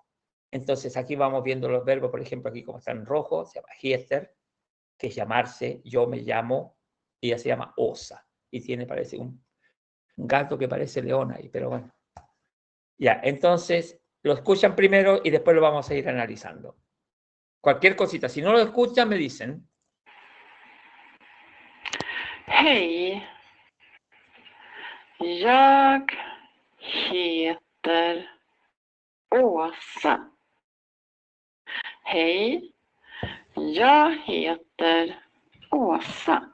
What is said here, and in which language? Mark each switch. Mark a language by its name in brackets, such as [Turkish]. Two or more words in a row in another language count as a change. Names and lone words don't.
[Spanish] Entonces aquí vamos viendo los verbos, por ejemplo, aquí como están en rojo, se llama Hieter, que es llamarse, yo me llamo, y ella se llama Osa, y tiene, parece, un gato que parece león ahí, pero bueno. Ya, entonces lo escuchan primero y después lo vamos a ir analizando. Cualquier cosita, si no lo escuchan, me dicen. [Swedish] Hej, jag heter Åsa. Hej, jag heter Åsa.